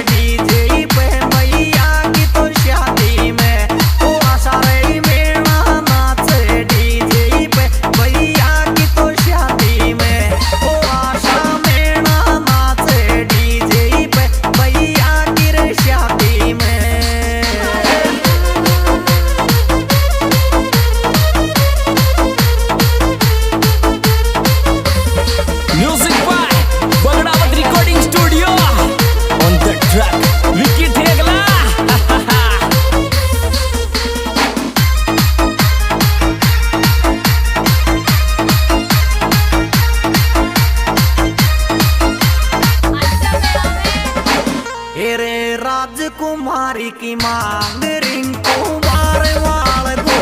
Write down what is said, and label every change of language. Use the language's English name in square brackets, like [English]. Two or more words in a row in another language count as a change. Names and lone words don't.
[Rajasthani] डीजे पे भैया की तो शादी में ओ आशा रे में नाचे डीजे पे भैया की तो शादी में ओ आशा में नाचे डीजे पे भैया की रे शादी में। [English] Music by Bagdawat Recording Studio. On the track, Vicky Thegla. [Rajasthani] एरे राजकुमारी की मांग रिंकू बारवाल को